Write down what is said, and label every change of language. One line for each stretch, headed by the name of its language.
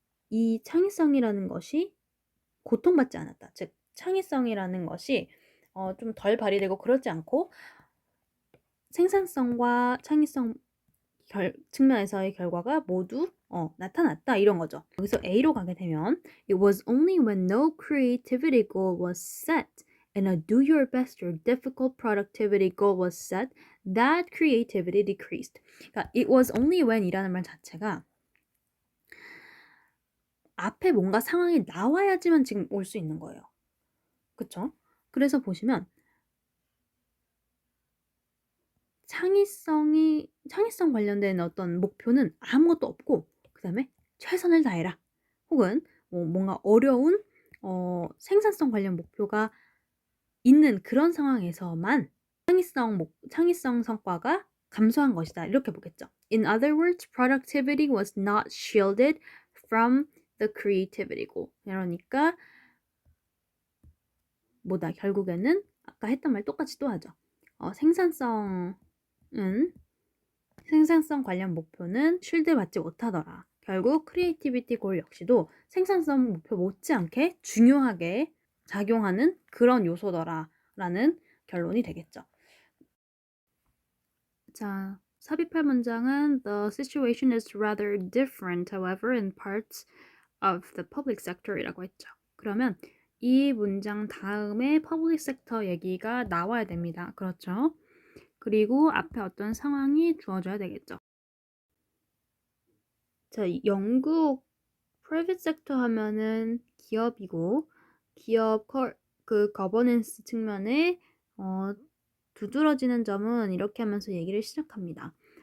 Korean: 이 창의성이라는 것이 고통받지 않았다. 즉 창의성이라는 것이 좀 덜 발휘되고 그렇지 않고 생산성과 창의성 측면에서의 결과가 모두 나타났다 이런 거죠. 여기서 A로 가게 되면
English: It was only when no creativity goal was set and a do your best or difficult productivity goal was set that creativity decreased.
Korean: 그러니까
English: it was only when
Korean: 이라는 말 자체가 앞에 뭔가 상황이 나와야지만 지금 올 수 있는 거예요. 그쵸? 그래서 보시면 창의성 관련된 어떤 목표는 아무것도 없고 그 다음에 최선을 다해라. 혹은 뭔가 어려운 생산성 관련 목표가 있는 그런 상황에서만 창의성 성과가 감소한 것이다. 이렇게 보겠죠.
English: In other words, productivity was not shielded from the creativity goal.
Korean: 그러니까 결국에는 아까 했던 말 똑같이 또 하죠. 생산성 관련 목표는 쉴드받지 못하더라. 결국 크리에이티비티 골 역시도 생산성 목표 못지않게 중요하게 작용하는 그런 요소더라라는 결론이 되겠죠. 자, 삽입할 문장은
English: The situation is rather different, however, in parts of the public sector
Korean: 이라고 했죠. 그러면 이 문장 다음에 public sector 얘기가 나와야 됩니다. 그렇죠? 그리고 앞에 어떤 상황이 주어져야 되겠죠. 자, 영국 private sector 하면은 기업이고 기업 그 거버넌스 측면에 두드러지는 점은 이렇게 하면서 얘기를 시작합니다.